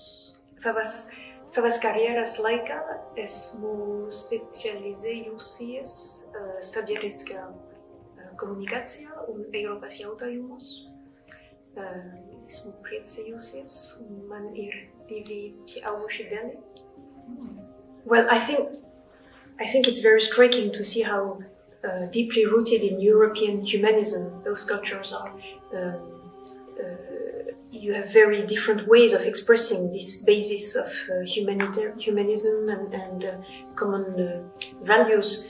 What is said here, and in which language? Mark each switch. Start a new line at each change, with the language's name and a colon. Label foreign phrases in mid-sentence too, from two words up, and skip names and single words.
Latvian: Savas karjeras laikā esmu specializējusies sabiedriskā komunikācijā un Eiropas jautājumos. Esmu priecējusies, un man ir 2 pieauguši dēli.
English: Well, I think it's very striking to see how deeply rooted in European humanism those cultures are. You have very different ways of expressing this basis of humanism and common values.